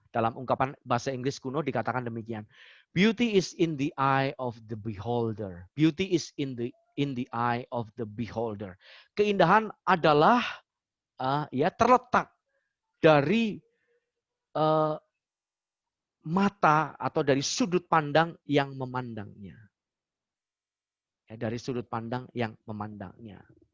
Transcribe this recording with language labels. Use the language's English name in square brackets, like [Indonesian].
[Indonesian] Dalam ungkapan bahasa Inggris kuno dikatakan demikian. [English] Beauty is in the eye of the beholder. Beauty is in the eye of the beholder. [Indonesian] Keindahan adalah terletak dari mata atau dari sudut pandang yang memandangnya. Ya, dari sudut pandang yang memandangnya.